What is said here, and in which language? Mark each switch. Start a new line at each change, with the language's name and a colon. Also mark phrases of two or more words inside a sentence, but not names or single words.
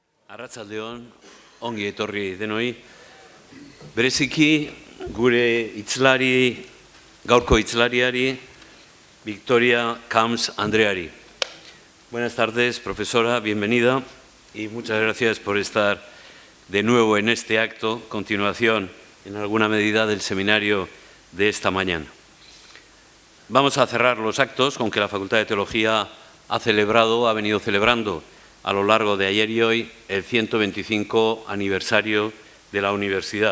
Basque: Arratsaldeon, ongi etorri denoi. Bereziki gure hitzlari, gaurko hitzlariari, Victoria Camps Andreari.
Spanish: Buenas tardes, profesora, bienvenida y muchas gracias por estar de nuevo en este acto, continuación en alguna medida del seminario de esta mañana. Vamos a cerrar los actos con que la Facultad de Teología ha venido celebrando a lo largo de ayer y hoy el 125 aniversario de la universidad.